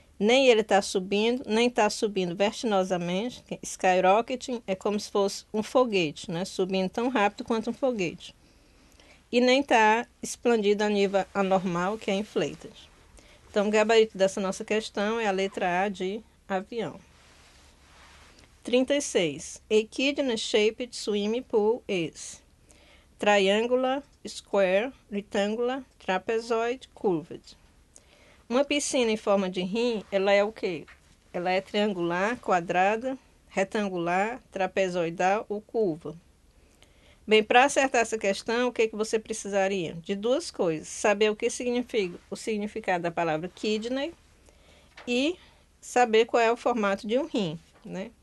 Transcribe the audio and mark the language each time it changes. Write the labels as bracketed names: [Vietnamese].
[Portuguese] Nem ele está subindo, nem está subindo vertiginosamente. Skyrocketing é como se fosse um foguete, né? Subindo tão rápido quanto um foguete. E nem está expandido a nível anormal, que é inflated. Então, o gabarito dessa nossa questão é a letra A de avião. 36. [English] A kidney-shaped swimming pool is triangular, square, rectangular, trapezoid, curved. [Portuguese] Uma piscina em forma de rim, ela é o quê? Ela é triangular, quadrada, retangular, trapezoidal ou curva. Bem, para acertar essa questão, o que você precisaria? De duas coisas. Saber o que significa o significado da palavra kidney e saber qual é o formato de um rim, né?